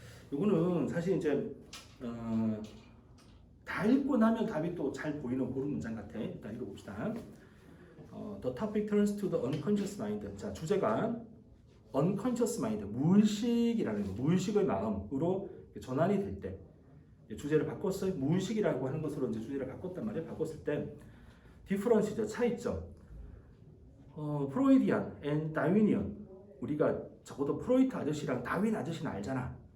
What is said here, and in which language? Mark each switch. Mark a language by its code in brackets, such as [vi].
[ko] 요거는 사실 이제 다 읽고 나면 답이 또 잘 보이는 그런 문장 같아. 일단 읽어봅시다. [en] The topic turns to the unconscious mind. [ko] 자, 주제가 unconscious mind, 무의식이라는 거, 무의식의 마음으로 전환이 될 때 주제를 바꿨어요. 무의식이라고 하는 것으로 이제 주제를 바꿨단 말이에요. 바꿨을 때 difference죠, 차이점. 프로이디안 and 다윈이언. 우리가 적어도 프로이트 아저씨랑 다윈 아저씨는 알잖아.